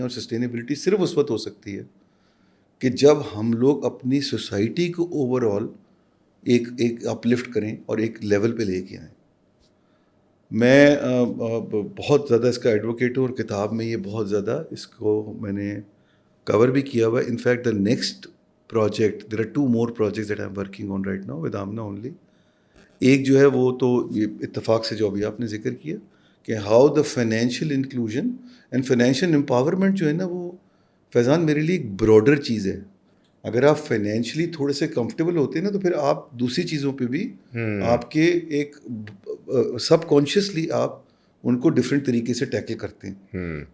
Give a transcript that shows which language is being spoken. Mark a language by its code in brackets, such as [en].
[ur] اور سسٹینیبلٹی صرف اس وقت ہو سکتی ہے کہ جب ہم لوگ اپنی سوسائٹی کو اوور آل ایک اپلفٹ کریں اور ایک لیول پہ لے کے آئیں. میں بہت زیادہ اس کا ایڈوکیٹ ہوں اور کتاب میں یہ بہت زیادہ اس کو میں نے کور بھی کیا ہوا ہے. [en] In fact the next project, there are 2 more projects that I'm working on right now with Amna only. [ur] ایک جو ہے وہ تو یہ اتفاق سے جو ابھی آپ نے ذکر کیا کہ [en] how the financial inclusion and financial empowerment [ur] جو ہے نا وہ فیضان میرے لیے ایک براڈر چیز ہے. اگر آپ فائنینشلی تھوڑے سے کمفرٹیبل ہوتے ہیں نا تو پھر آپ دوسری چیزوں پہ بھی آپ کے ایک سب کانشیسلی آپ ان کو ڈفرینٹ طریقے سے ٹیکل کرتے ہیں.